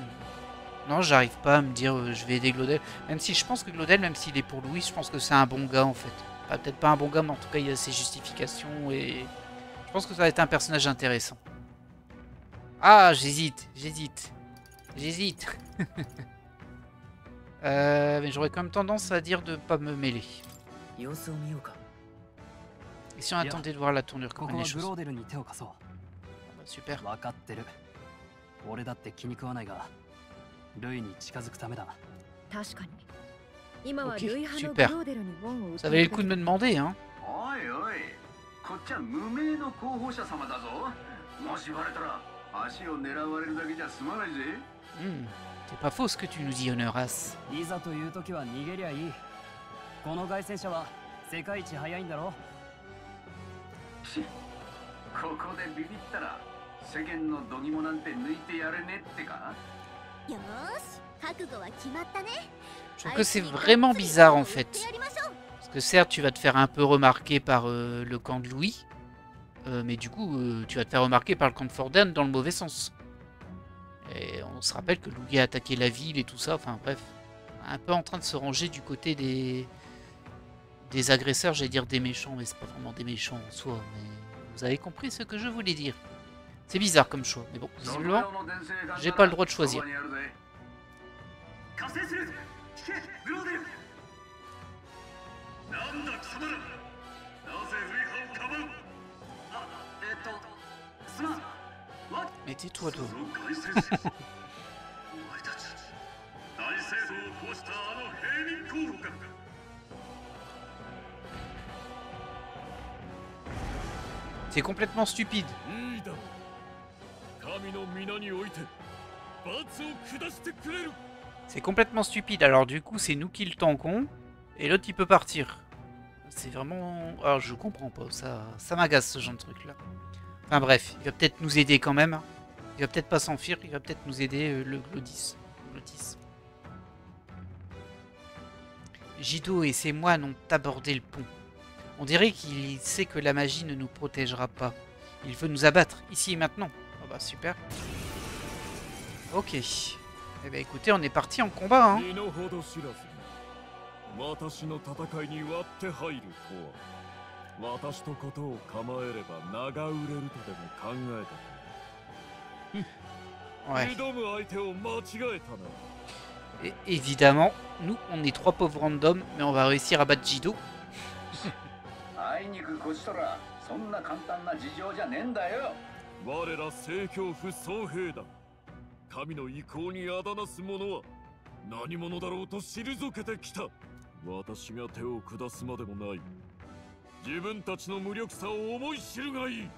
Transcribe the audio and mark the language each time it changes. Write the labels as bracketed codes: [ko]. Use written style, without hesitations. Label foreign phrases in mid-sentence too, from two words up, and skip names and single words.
[fr] Non j'arrive pas à me dire je vais aider Glaudel. Même si je pense que Glaudel même s'il est pour Louis je pense que c'est un bon gars en fait. Bah, peut-être pas un bon gars mais en tout cas il y a ses justifications et... Je pense que ça va être un personnage intéressant. Ah, j'hésite. Mais j'aurais quand même tendance à dire de pas me mêler. [ja] 様子を見ようか [fr] Et si on attendait de voir la tournure こ comment こ les [ja] はグ [fr] choses. [ja] ローデルに手を貸そう [fr] Super. [ja] 分かってる俺だって気に食わないが、ルイに近づくためだ。確かに今は [fr] Ok, [ja] ルイ派の [fr] super. [ja] グローデルに門を打 [fr] Ça valait le coup de me demander, hein. [ja] おいおい、こっちは無名の候補者様だぞ。もしバレたら足を狙われるだけじゃ済まないぜ。 [fr] C'est pas faux ce que tu nous dis, Honoras. [ja] いざという時は逃げりゃいい。この凱旋車は世界一速いんだろ。ここでビビったら世間の度肝なんて抜いてやれねってか。よーし、覚悟は決まったね。 [fr] Je trouve que c'est vraiment bizarre en fait. Parce que certes, tu vas te faire un peu remarquer par le camp de Louis. Mais du coup, tu vas te faire remarquer par le camp de Forden dans le mauvais sens. Et on se rappelle que Louis a attaqué la ville et tout ça. Enfin bref, un peu en train de se ranger du côté des agresseurs, j'allais dire des méchants, mais c'est pas vraiment des méchants en soi. Mais vous avez compris ce que je voulais dire. C'est bizarre comme choix, mais bon, visiblement, j'ai pas le droit de choisir. [ja] なんだ貴様ら、なぜ類派をかばう。すまん。 [fr] Mais tais-toi, toi. [ja] お前たち大聖堂を壊したあの平民候補か。 [fr] C'est complètement stupide. [ja] いいだろう。神の皆において罰を下してくれる。 [fr] C'est complètement stupide. Alors du coup, c'est nous qui le tankons. Et l'autre, il peut partir. C'est vraiment... Alors, je comprends pas. Ça m'agace, ce genre de truc-là. Enfin bref, il va peut-être nous aider quand même. Il va peut-être pas s'enfuir. Il va peut-être nous aider, le Glodis. Jido et ses moines ont abordé le pont. On dirait qu'il sait que la magie ne nous protégera pas. Il veut nous abattre, ici et maintenant. Ah bah super. Ok. Eh ben écoutez, on est parti en combat, hein. [ja] 私の戦いに割って入るとは私とことを構えれば長売れるとでも考えた。 [fr] Ouais. [ja] 挑む相手を間違えたな。 [fr] Et évidemment, nous, on est trois pauvres randoms, mais on va réussir à battre Jido. [ja] あいにくこちとらそんな簡単な事情じゃねえんだよ。我ら聖教府総兵団、神の意向にあだなす者は何者だろうと退けてきた。私が手を下すまでもない。自分たちの無力さを思い知るがいい。